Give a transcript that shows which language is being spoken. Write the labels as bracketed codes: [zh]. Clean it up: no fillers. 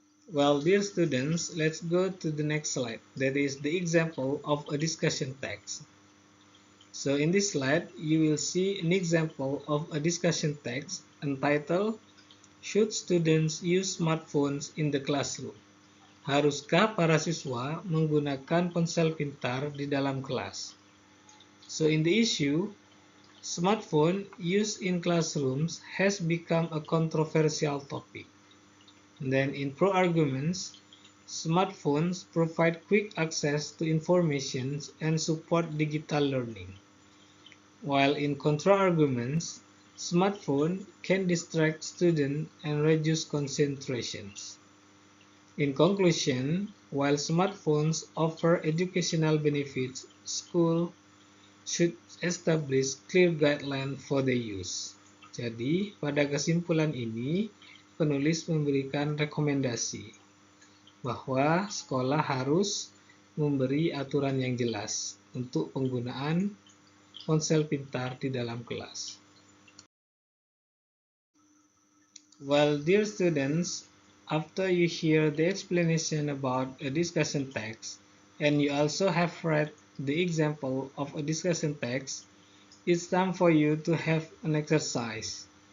[en] Well, dear students, let's go to the next slide. That is the example of a discussion text. So in this slide, you will see an example of a discussion text entitled, Should students use smartphones in the classroom? [id] Haruskah para siswa menggunakan ponsel pintar di dalam kelas? [en] So in the issue, smartphone use in classrooms has become a controversial topic. And then in pro-arguments, smartphones provide quick access to information and support digital learning. While in contra-arguments, smartphone can distract students and reduce concentrations. In conclusion, while smartphones offer educational benefits, schools should establish clear guidelines for their use. [id] Jadi, pada kesimpulan ini, penulis memberikan rekomendasi bahwa sekolah harus memberi aturan yang jelas untuk penggunaan ponsel pintar di dalam kelas. [en] Well, dear students, after you hear the explanation about a discussion text, and you also have read the example of a discussion text, it's time for you to have an exercise.